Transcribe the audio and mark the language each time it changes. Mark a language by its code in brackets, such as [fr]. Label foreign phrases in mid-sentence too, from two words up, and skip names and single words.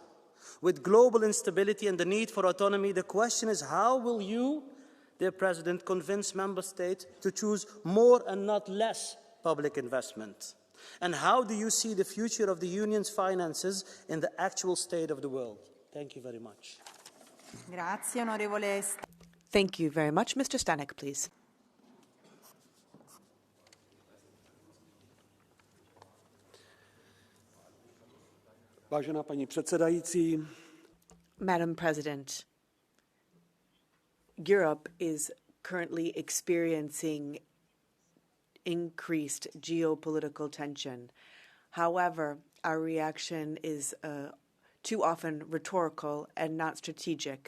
[en] With global instability and the need for autonomy, the question is, how will you, dear President, convince member states to choose more and not less public investment? And how do you see the future of the Union's finances in the actual state of the world? Thank you very much. [it] Grazie, onorevole. [en] Thank you very much. Mr. Stanek, please. [cs] Vážená paní předsedající. [en] Madam President, Europe is currently experiencing increased geopolitical tension. However, our reaction is too often rhetorical and not strategic.